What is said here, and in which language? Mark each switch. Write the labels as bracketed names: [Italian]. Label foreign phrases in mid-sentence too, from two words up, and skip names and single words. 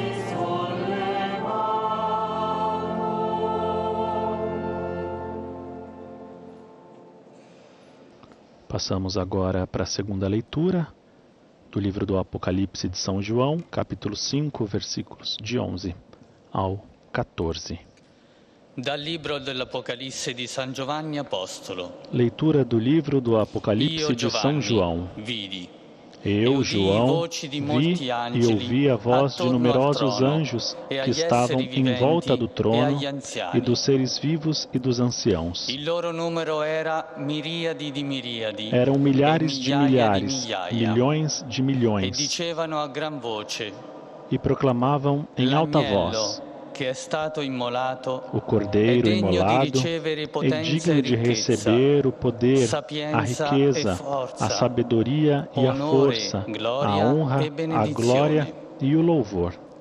[Portuguese] Passamos agora para a segunda leitura do livro do Apocalipse de São João, capítulo 5, versículos de 11 ao 14. [Italian] Dal libro dell'Apocalisse di San Giovanni Apostolo. [Portuguese] Leitura do livro do Apocalipse de São João. Eu, João, vi e ouvi a voz de numerosos anjos que estavam em volta do trono e dos seres vivos e dos anciãos. Eram milhares de milhares, milhões de milhões, e proclamavam em alta voz: o Cordeiro imolado é digno de receber o poder, a riqueza, a sabedoria e a força, a honra, a glória e o louvor.